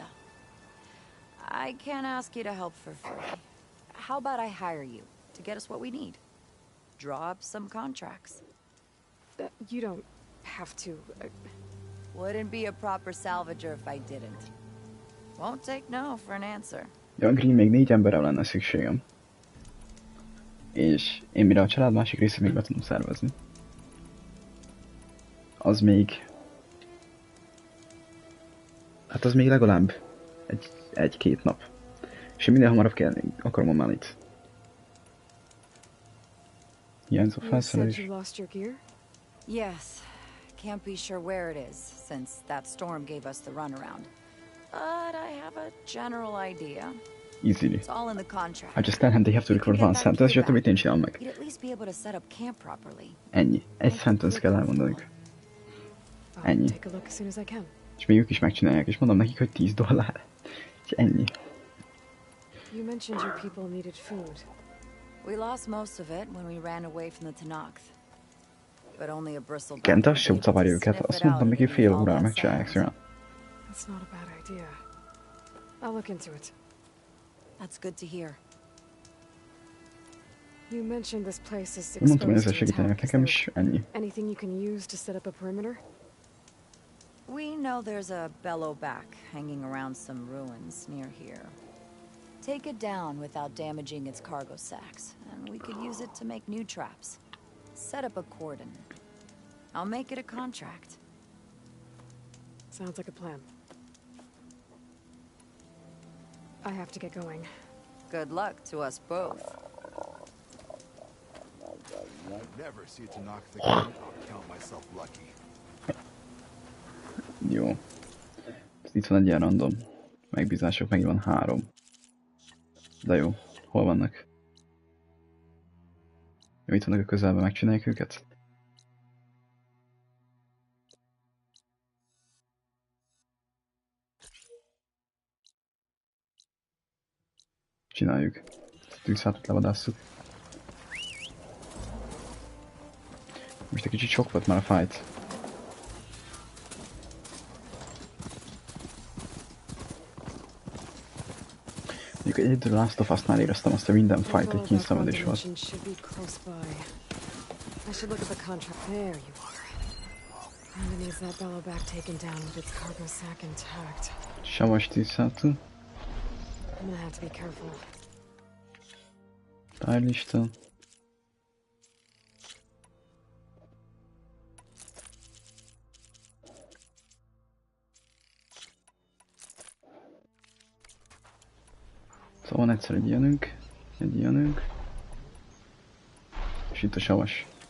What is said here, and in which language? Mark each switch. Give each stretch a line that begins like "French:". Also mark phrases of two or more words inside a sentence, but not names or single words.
English: I can't ask you to help for free. How about I hire you to get us what we need? Draw up some contracts. You don't have to. Wouldn't be a proper salvager if I didn't. Won't take no for an answer.
Hungarian: Ja, Green, még 4 emberre lenne szükségem. És én mire a család másik részét még be tudom szervezni. Az még... Hát az még legalább egy-két nap. És én minél hamarabb akarom a Manit. Hiányzó felszerelés.
English: Yes. Can't be sure where it is, since that storm gave us the runaround. But I have a general idea. Easily. It's all in the contract. I just tell him they have to record one sentence,
Hungarian: és a többit én csinálom meg.
English: You'd at least be able to set up camp properly.
Hungarian: Ennyi. Egy sentence kell elmondanunk. Ennyi. És még ők is megcsinálják, és mondom nekik, hogy $10. És ennyi.
English: You mentioned your people needed food. We lost most of it when we ran away from the Tanakh. But only a bristleback.
Hungarian: Kent az se zavarja őket, azt mondtam neki fél órára megcsinálják szépen.
English: That's not a bad idea. I'll look into it. That's good to hear. You mentioned this place is
Hungarian: Mondtam, hogy
English: exposed
Hungarian: ezzel
English: to
Hungarian: segítenek
English: attack. Is
Hungarian: nekem
English: there
Hungarian: is, ennyi.
English: anything you can use to set up a perimeter? We know there's a bellowback hanging around some ruins near here. Take it down without damaging its cargo sacks, and we could use it to make new traps. Set up a cordon. I'll make it a contract. Sounds like a plan. I have to get going. Good luck to us both. Won't never see it to knock the gun. I'll count myself lucky.
Hungarian: Jó. Itt van egy ilyen random megbízások, megint van 3. De jó. Hol vannak? Jó, itt vannak a közelben, megcsináljuk őket? Csináljuk. Tűzhátat levadásszuk. Most egy kicsit sok volt már a fight. Mondjuk egyedül Last of Us-nál éreztem azt, hogy minden fight egy kínszenvedés volt.
English: I should look at the contract. There you are. Brandon needs that bellowback taken down with its cargo sack intact.
Hungarian: Savas tűzhátú.
English: I'm gonna have to be careful.
Hungarian: Tárlista. Szóval van egyszer egy ilyenünk, és itt a savas.